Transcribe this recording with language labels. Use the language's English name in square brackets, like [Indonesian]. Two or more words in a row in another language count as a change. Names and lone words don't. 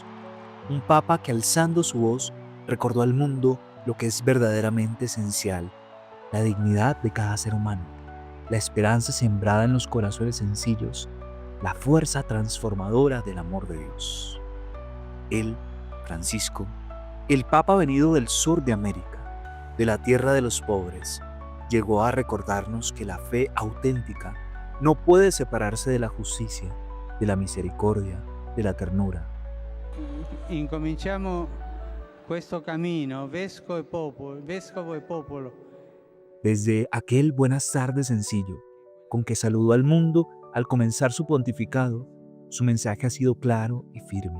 [Spanish] Un Papa que alzando su voz recordó al mundo lo que es verdaderamente esencial, la dignidad de cada ser humano, la esperanza sembrada en los corazones sencillos, la fuerza transformadora del amor de Dios. Él, Francisco, el Papa venido del sur de América, de la tierra de los pobres, llegó a recordarnos que la fe auténtica no puede separarse de la justicia, de la misericordia, de la ternura. [Italian] Incominciamo questo cammino, vescovo e popolo. [Spanish] Desde aquel buenas tardes sencillo, con que saludó al mundo al comenzar su pontificado, su mensaje ha sido claro y firme.